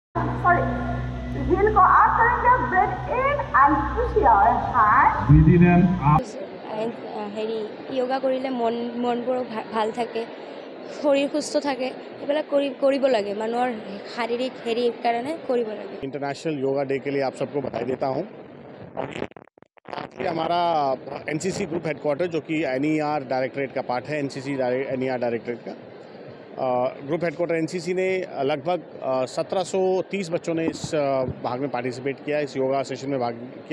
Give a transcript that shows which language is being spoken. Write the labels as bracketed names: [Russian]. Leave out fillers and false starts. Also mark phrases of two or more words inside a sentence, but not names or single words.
[Assamese] হেৰি য়োগা কৰিলে মনবোৰো ভাল থাকে, শৰীৰ সুস্থ থাকে, এইবিলাক কৰিব লাগে, মানুহৰ শাৰীৰিক হেৰিৰ কাৰণে কৰিব লাগে। [English] International Yoga Day [Hindi] के लिए आप सबको बधाई देता हूँ। हमारा [English] NCC group headquarter [Hindi] जो कि [English] NER directorate [Hindi] का पार्ट है, [English] NCC NER directorate [Hindi] का [English] group headquarter NCC [Hindi] ने लगभग 1730 बच्चों ने इस भाग में पार्टिसिपेट किया, इस [English] yoga session [Hindi] में भाग किया।